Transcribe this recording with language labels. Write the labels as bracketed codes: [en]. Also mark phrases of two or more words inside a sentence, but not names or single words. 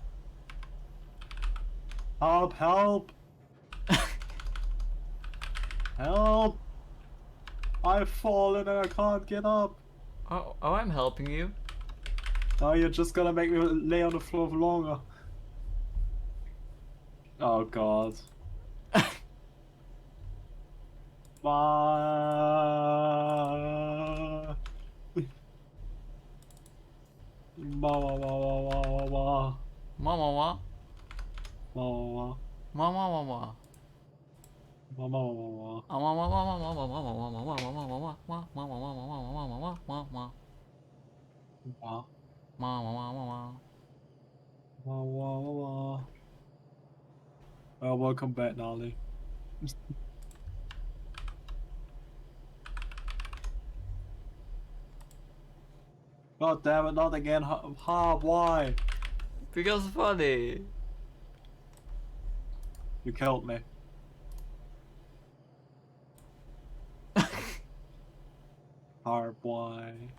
[en] Help! Help! Help! I've fallen and I can't get up. Oh, I'm helping you. Now you're just gonna make me lay on the floor for longer. Oh God. Ma. Ma ma ma ma ma ma Mama, ma. ma ma Mama, mama. ma ma ma ma ma ma ma. Well, welcome back, Nolly. God damn it, not again. Ha, why? Because funny. You killed me. Harp, why?